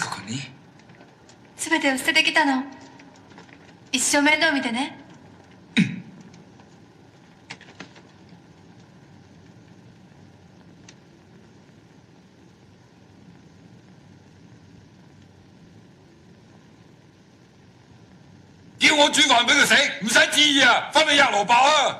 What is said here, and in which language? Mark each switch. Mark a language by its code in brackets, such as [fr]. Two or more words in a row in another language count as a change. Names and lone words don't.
[ja] 全てを捨ててきたの。一生面倒見てね。 [yue] 叫我煮飯俾佢食，唔使旨意啊，分俾日羅伯啊！